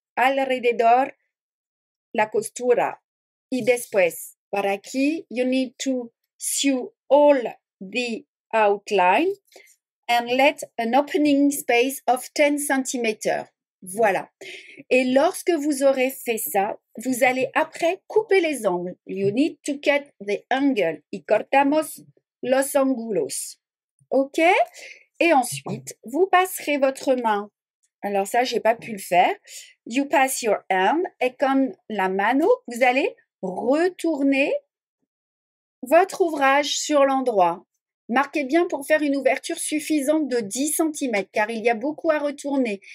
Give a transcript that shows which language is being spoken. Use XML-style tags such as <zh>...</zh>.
<es>Alrededor la costura. Y después, para aquí,</es> <en>you need to sew all the outline and let an opening space of 10 cm. Voilà.</en> <fr>Et lorsque vous aurez fait ça, vous allez après couper les angles.</fr> <en>You need to cut the angle.</en> <es>Y cortamos los ángulos. OK?</es> <fr>Et ensuite, vous passerez votre main. Alors ça, j'ai pas pu le faire.</fr> <en>You pass your hand.</en> <fr>Et comme la mano, vous allez retourner votre ouvrage sur l'endroit. Marquez bien pour faire une ouverture suffisante de 10 cm, car il y a beaucoup à retourner.</fr>